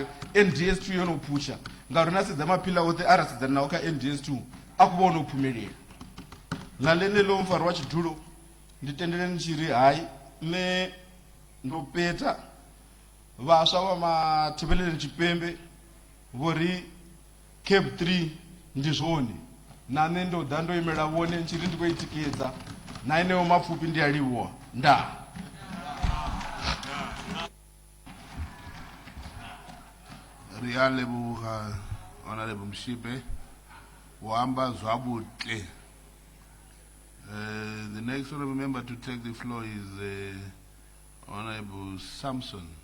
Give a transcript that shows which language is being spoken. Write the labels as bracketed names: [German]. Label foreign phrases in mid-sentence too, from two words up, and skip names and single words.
[Venda] NDS 2 yo no phusha ngauri na sedza maphila oṱhe a ra sedzana nawo kha NDS 2 a khou vha o no phumelela ḽa ḽeneḽo mfaro wa tshidulo ndi tendeleni tshi ri hayi nṋe ndo peta vhaswa vha mathivheleni tshipembe vho ri cap 3 ndi zwone na nṋe ndo ḓa ndo imela vhone ntshi ri ndi khou i tikedza na eneyo mapfufhi ndi a livhuwa ndaa ri a leboga honorable Mshipe o amba zwavhuḓi. [English] The next honorable member to take the floor is Honorable Samson.